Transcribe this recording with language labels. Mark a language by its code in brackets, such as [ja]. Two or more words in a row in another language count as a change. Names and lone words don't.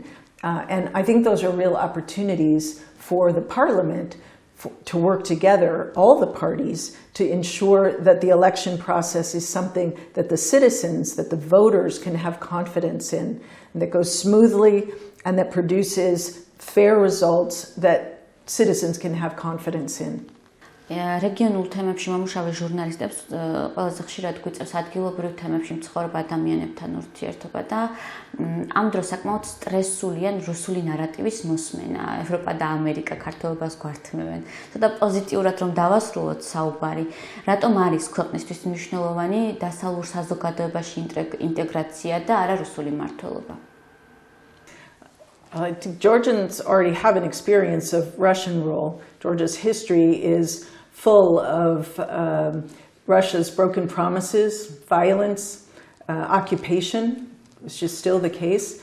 [en] And I think those are real opportunities for the parliament to work together, all the parties, to ensure that the election process is something that the citizens, that the voters can have confidence in, and that goes smoothly and that produces fair results that citizens can have confidence in. [ka] რეგიონულ თემებში მომუშავე ჟურნალისტებს ყველაზე ხშირად გვიწევს ადგილობრივ თემებში მცხოვრებ ადამიანებთან ურთიერთობა და ამ დროს საკმაოდ სტრესული ან რუსული ნარატივის მოსმენა. ევროპა და ამერიკა ქართველობას გვართმევენ. ცოტა პოზიტიურად რომ დავასრულოთ საუბარი, რატომ არის ქვეყნისთვის მნიშვნელოვანი დასავლურ საზოგადოებაში ინტეგრაცია და არა რუსული მმართველობა? [en] Georgians already have an experience of Russian rule. Georgia's history is full of Russia's broken promises, violence, occupation, which is still the case.